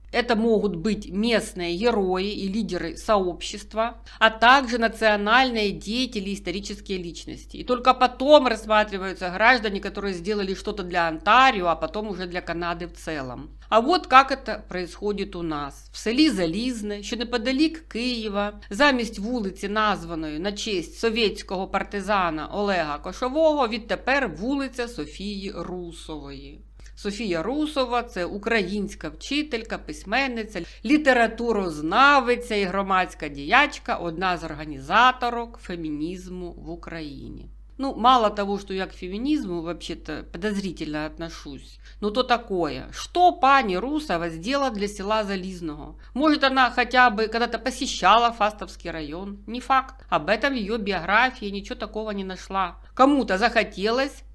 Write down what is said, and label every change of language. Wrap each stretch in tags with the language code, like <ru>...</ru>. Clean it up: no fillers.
<ru>Это могут быть местные герои и лидеры сообщества, а также национальные деятели и исторические личности. И только потом рассматриваются граждане, которые сделали что-то для Онтарио, а потом уже для Канады в целом. А вот как это происходит у нас.</ru> <uk>В селі Залізне, що неподалік Києва, замість вулиці, названої на честь совєтського партизана Олега Кошового, відтепер вулиця Софії Русової. Софія Русова – це українська вчителька, письменниця, літературознавиця і громадська діячка, одна з організаторок фемінізму в Україні.</uk> <ru>Ну, мало того, что я к феминизму вообще-то подозрительно отношусь, но то такое. Что пани Русова сделала для села Зализного? Может, она хотя бы когда-то посещала Фастовский район? Не факт. Об этом в ее биографии ничего такого не нашла. Кому-то захотелось</ru>